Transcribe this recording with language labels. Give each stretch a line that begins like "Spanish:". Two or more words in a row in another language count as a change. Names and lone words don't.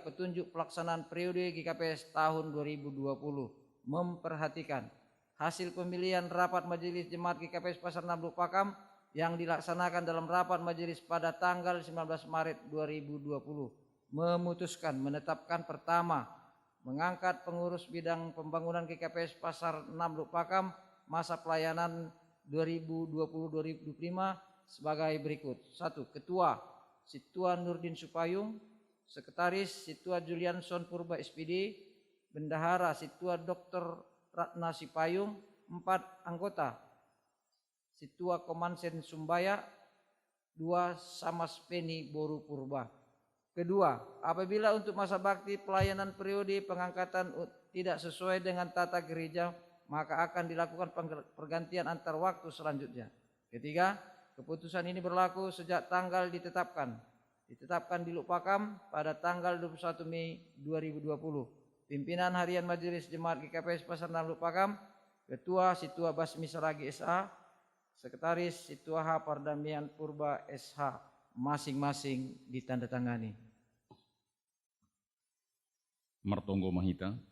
Indonesian: Petunjuk pelaksanaan periode GKPS tahun 2020. Memperhatikan hasil pemilihan rapat majelis jemaat GKPS Pasar 6 Lukpakam yang dilaksanakan dalam rapat majelis pada tanggal 19 Maret 2020 memutuskan menetapkan pertama, mengangkat pengurus bidang pembangunan GKPS Pasar 6 Lukpakam masa pelayanan 2020-2025 sebagai berikut. 1. Ketua Situa Nurdin Supayung, Sekretaris Situa Julianson Purba SPD, Bendahara Situa Dr. Ratna Sipayung. 4. Anggota Situa Komansen Sumbaya. 2. Samas Peni Boru Purba. Kedua, apabila untuk masa bakti pelayanan periode pengangkatan tidak sesuai dengan tata gereja, maka akan dilakukan pergantian antar waktu selanjutnya. Ketiga, keputusan ini berlaku sejak tanggal ditetapkan di Lukpakam pada tanggal 21 Mei 2020. Pimpinan Harian Majelis Jemaat GKPS Pasar 6 Lukpakam, Ketua Situa Basmi Saragi SH, Sekretaris Situa H Pardamian Purba SH, masing-masing ditandatangani.
Batak Simalungun: Martonggo Mahita.